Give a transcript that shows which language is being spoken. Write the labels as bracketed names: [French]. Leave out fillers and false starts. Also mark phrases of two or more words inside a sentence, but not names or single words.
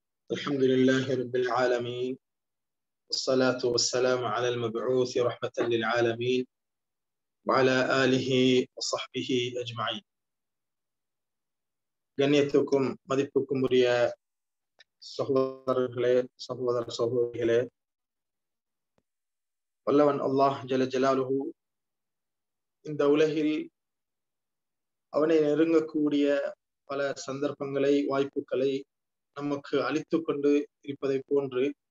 [Arabic] الحمد لله رب العالمين والصلاة والسلام على المبعوث رحمة للعالمين وعلى آله وصحبه أجمعين. [Tamil] கண்ணியத்துக்கும் மதிப்புக்கும் உரிய சகோதரர்களே, சகோதரிகளே, வல்லவன் அல்லாஹ் [Arabic] جل جلاله [Tamil] இந்த உலகில் அவனை நெருங்கக்கூடிய பல சந்தர்ப்பங்களை, வாய்ப்புகளை நமக்கு அளித்து கொண்டு இருப்பதை போன்று